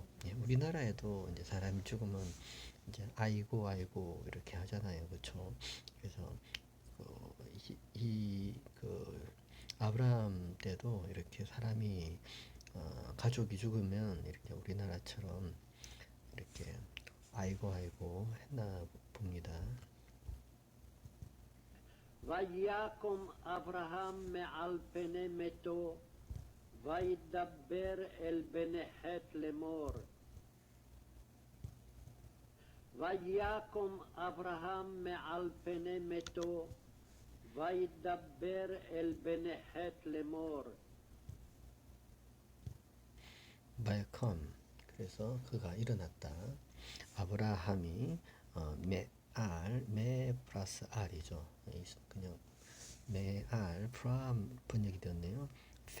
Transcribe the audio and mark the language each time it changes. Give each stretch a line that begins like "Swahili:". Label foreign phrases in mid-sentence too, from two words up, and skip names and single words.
Korean: 우리나라에도 이제 사람이 죽으면 이제 아이고 이렇게 하잖아요, 그렇죠? 그래서 그 아브라함 때도 이렇게 사람이 가족이 죽으면 이렇게 우리나라처럼 이렇게 아이고 했나 봅니다.
Hebrew: ויקום אברהם מעל פני מתו וידבר אל בני חת לאמור. ויקום אברהם מעל פני מתו וידבר אל בני חת לאמור.
Korean: 바이컴 그래서 그가 일어났다. 아브라함이 메 플러스 알이죠. 그냥 메알 프람 번역이 되었네요.